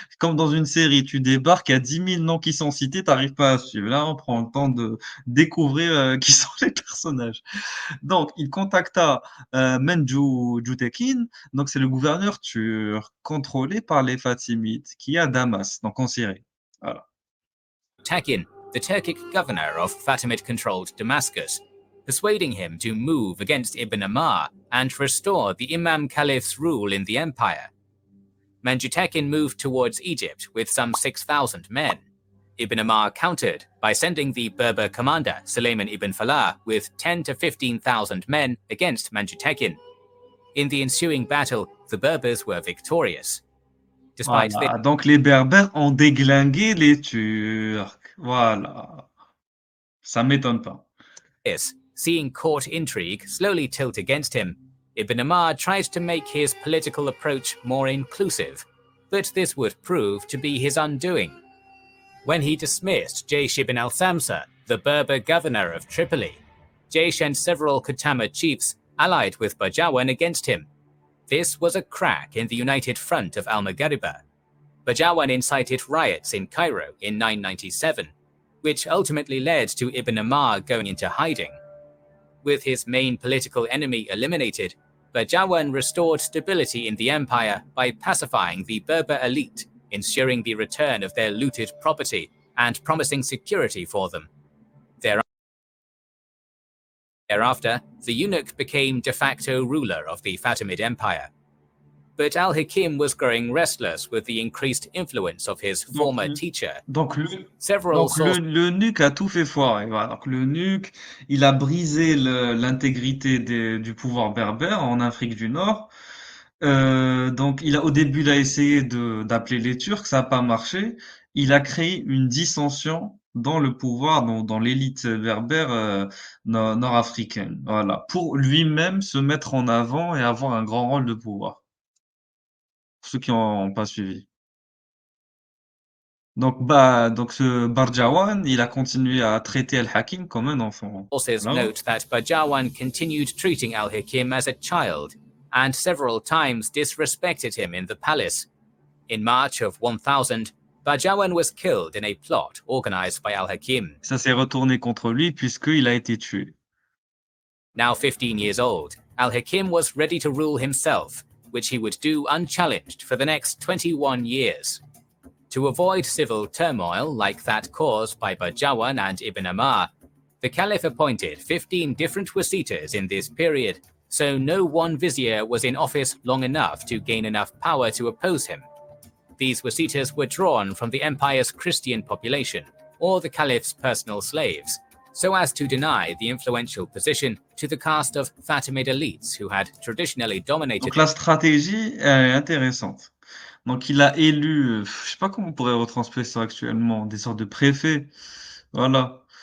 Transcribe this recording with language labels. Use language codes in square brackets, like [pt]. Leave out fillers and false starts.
[fr] Comme dans une série, tu débarques, il y a 10 000 noms qui sont cités, t'arrives pas à suivre. Là, on prend le temps de découvrir qui sont les personnages. Donc, il contacta Menju Jutekin, donc c'est le gouverneur turc contrôlé par les Fatimides qui est à Damas, donc en Syrie. Voilà. [en] Tekin, the Turkic governor of Fatimid-controlled Damascus, persuading him to move against Ibn Ammar and restore the Imam Caliph's rule in the empire. Menjutekin moved towards Egypt with some 6,000 men. Ibn Ammar countered by sending the Berber commander Suleiman ibn Falah with 10 to 15,000 men against Menjutekin. In the ensuing battle, the Berbers were victorious. Despite [fr] Voilà. Donc les Berbères ont déglingué les Turcs. Voilà. Ça m'étonne pas. [en] this, seeing court intrigue slowly tilt against him, Ibn Ammar tried to make his political approach more inclusive, but this would prove to be his undoing. When he dismissed Jaysh ibn al-Thamsa, the Berber governor of Tripoli, Jaysh and several Khatama chiefs allied with Bajawan against him. This was a crack in the united front of al-Maghriba. Bajawan incited riots in Cairo in 997, which ultimately led to Ibn Ammar going into hiding. With his main political enemy eliminated, Bajawan restored stability in the empire by pacifying the Berber elite, ensuring the return of their looted property and promising security for them. Thereafter, the eunuch became de facto ruler of the Fatimid Empire. But al-Hakim was growing restless with the increased influence of his former teacher. [fr] Donc [en] Several sources [fr] l'eunuque a tout fait foirer. Voilà. Donc l'eunuque, il a brisé l'intégrité du pouvoir berbère en Afrique du Nord. Donc au début, il a essayé d'appeler les Turcs, ça n'a pas marché. Il a créé une dissension dans le pouvoir, dans l'élite berbère nord-africaine. Voilà. Pour lui-même se mettre en avant et avoir un grand rôle de pouvoir. Pour ceux qui n'ont pas suivi. Donc ce Barjawan, il a continué à traiter Al-Hakim comme un enfant. Voilà. [en] note that Bajawan continued treating al-Hakim as a child and several times disrespected him in the palace. In March of 1000, Bajawan was killed in a plot organized by al-Hakim. [fr] Ça s'est retourné contre lui puisqu'il a été tué. [en] Now 15 years old, al-Hakim was ready to rule himself, which he would do unchallenged for the next 21 years. To avoid civil turmoil like that caused by Bajawan and Ibn Ammar, the Caliph appointed 15 different wasitas in this period, so no one vizier was in office long enough to gain enough power to oppose him. These wasitas were drawn from the empire's Christian population, or the Caliph's personal slaves, so as to deny the influential position to the caste of Fatimid elites who had traditionally dominated. [fr] Donc la stratégie elle est intéressante. Donc il a élu, je sais pas comment on pourrait retranscrire ça actuellement, des sortes de préfets, voilà.